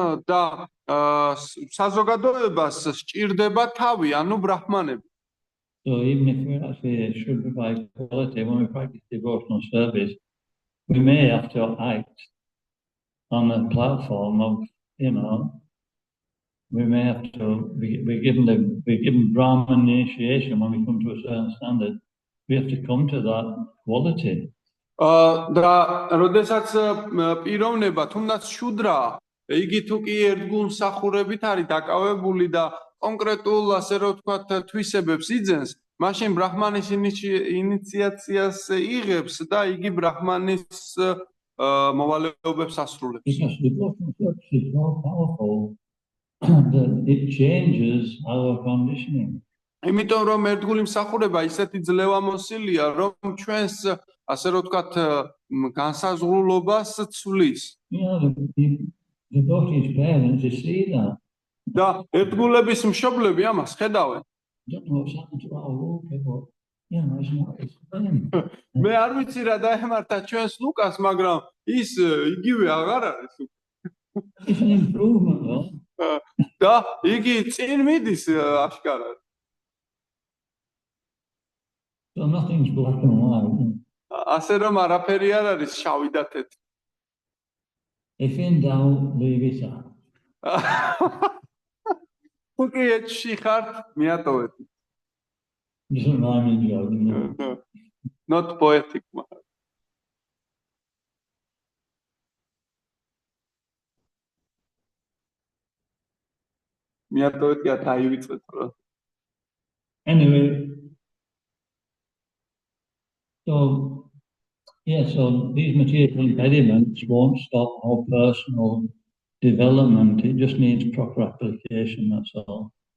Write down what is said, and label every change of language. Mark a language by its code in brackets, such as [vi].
[ka] და საზოგადოებას სჭირდება თავი, ანუ ბრაჰმანები. [en] So even if we're actually Shudra by quality, when we practice devotional service, we may have to act on the platform of, we may have to be given Brahman initiation when we come to a certain standard. We have to come to that quality. [ka] და როდესაც პიროვნება თუნდაც შუდრა, იგი თუ კი ერთგულმსახურებით არის დაკავებული და კონკრეტულ ასე რომ ვთქვათ თვისებებს იძენს, მაშინ ბრაჰმანის ინიციაციას იღებს და იგი ბრაჰმანის მოვალეობებს ასრულებს. [en] Because devotional service is so powerful that it changes our conditioning. [ka] იმიტომ რომ ერთგული მსახურება ისეთი ძლევამოსილია, რომ ჩვენს ასე რომ ვთქვათ განსაზღვრულობას ცვლის. [en] The devotees' parents see that. [ka] და ერთგულების მშობლები ამას ხედავენ. [en] Don't know what's happened to our Luca, but it's not the same. [ka] მე არ ვიცი რა დაემართა ჩვენს ლუკას, მაგრამ ის იგივე აღარ არის. [en] It's an improvement, though. [ka] და იგი წინ მიდის აშკარად. [en] So nothing's black and white. [ka] ასე რომ არაფერი არ არის შავი და თეთრი. [en] If in doubt, leave it out. [ka] თუკი ეჭში ხართ, მიატოვეთ. [en] Doesn't rhyme in joke, Not poetic. [ka] მიატოვეთ და დაივიწყეთ რა. [en] Anyway, so these material impediments won't stop our personal development. It just needs proper application, that's all.